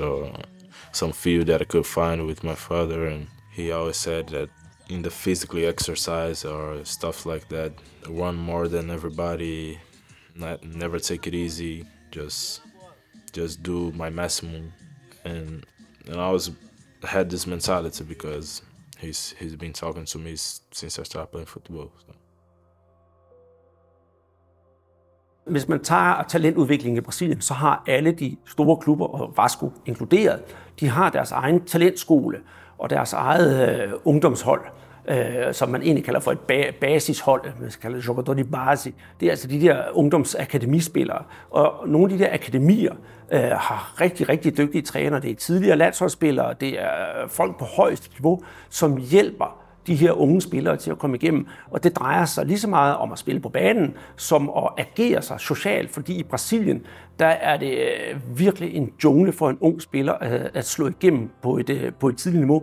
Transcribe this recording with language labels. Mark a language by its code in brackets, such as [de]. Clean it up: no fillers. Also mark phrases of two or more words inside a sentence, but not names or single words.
[en] or some field that I could find with my father, and he always said that in the physically exercise or stuff like that, run more than everybody, never take it easy, just do my maximum, and I always had this mentality because he's been talking to me since I started playing football. So. [da] Hvis man tager talentudviklingen i Brasilien, så har alle de store klubber, og Vasco inkluderet, de har deres egen talentskole og deres eget ungdomshold, som man egentlig kalder for et basishold, man skal kalde det [pt] jogador de base. [da] Det er altså de der ungdomsakademispillere. Og nogle af de der akademier har rigtig, rigtig dygtige trænere. Det er tidligere landsholdsspillere, det er folk på højeste niveau, som hjælper de her unge spillere til at komme igennem. Og det drejer sig lige så meget om at spille på banen, som at agere sig socialt, fordi i Brasilien, der er det virkelig en jungle for en ung spiller at slå igennem på et tidligt niveau.